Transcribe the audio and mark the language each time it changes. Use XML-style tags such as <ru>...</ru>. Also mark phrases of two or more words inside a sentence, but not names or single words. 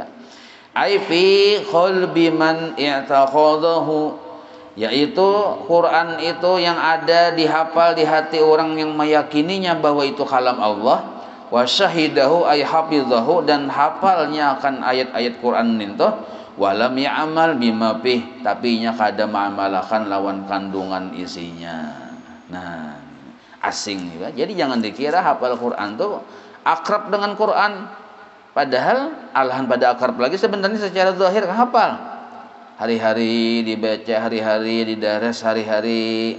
<ar>أي في قلب من اعتقده,</ar> <id>yaitu Quran itu yang ada dihafal di hati orang yang meyakininya bahwa itu kalam Allah,</id> <ar>وشاهده أي حافظه,</ar> <id>dan hafalnya akan ayat-ayat Quran itu,</id> <ar>ولم يعمل بما فيه,</ar> <bjn>tapi nya kada mengamalkan lawan kandungan isinya. Nah, asing juga. Jadi jangan dikira hafal Quran tuh akrab dengan Quran, padahal alahan pada akrab lagi sebenarnya secara zahir hafal.</bjn> <id>Hari-hari dibaca, hari-hari didaras, hari-hari.</id>